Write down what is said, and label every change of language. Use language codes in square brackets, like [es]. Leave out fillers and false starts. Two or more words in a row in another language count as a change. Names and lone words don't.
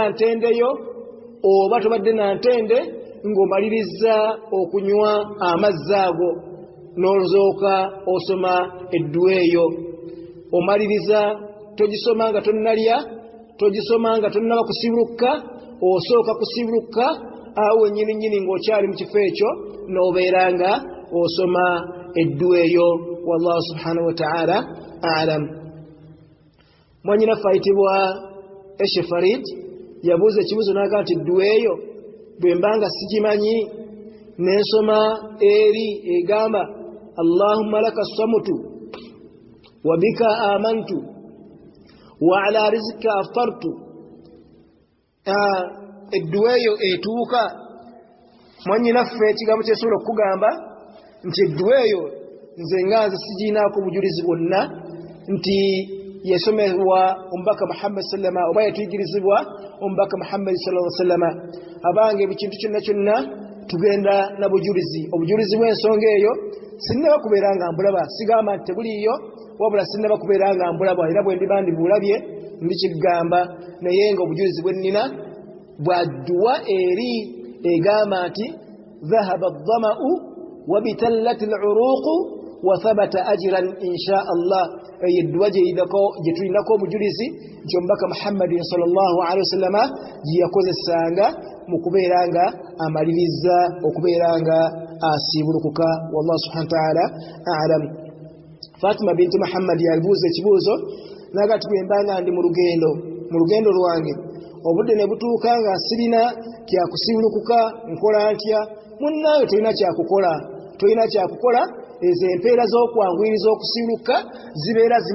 [lg] ntendeyo oba tobadde na ntende ng'omaliriza okunywa amazzi ago n'oluzooka osoma edduwa eyo omaliriza togisoma nga tonnalya togisoma nga tonnaba kusiibuluka osooka kusiibuluka awo nyininyini ng'okyali mu kifo ekyo n'obeera nga osoma edduwa eyo [ar] والله سبحانه وتعالى أعلم [lg] mwanyinaffe ayitibwa Eshefarid yabuuza ekibuuzo n'agamba nti edduwa eyo bwe mba nga sigimanyi n'ensoma eri egamba [ar] اللهم لك صمت وبك آمنت وعلى رزقك أفطرت [lg] edduwa eyo etuuka mwanyinaffe ekigambo kyesobola okukugamba nti edduwa eyo nze nga nze sigiinaako bujulizi bwonna nti yesomebwa omubaka Muhammad sallama oba yatuyigirizibwa omubaka Muhammad [ar] صلى الله عليه وسلم [lg] abange ekintu kyonna kyonna tugenda na bujulizi obujulizi bw'ensonga eyo sinnaba kubeera nga mbulaba sigamba nti tebuliiyo wabula sinnaba kubeera nga mbulaba era bwe ndiba ndibulabye ndikigamba naye nga obujulizi bwe nnina bwa dduwa eri egamba nti [ar] ذهب الظمأ وابتلت العروق وثبت الأجر إن شاء [lg] Allah yedduwa gye tulinako obujulizi nti omubaka Muhammadin [ar] صلى الله عليه وسلم [lg] gye yakozesanga mu kubeera nga amaliriza okubeera nga asiibulukuka [ar] والله سبحانه وتعالى أعلم [lg] Fatima binti Muhammad yabuuza ekibuuzo n'agati bwe mba nga ndi mu lugendo lwange obudde ne butuuka nga sirina kyakusiibulukuka nkola ntya munnaawe tolina kyakukola ezo empeera z'okwanguyiriza okusiiluka zibeera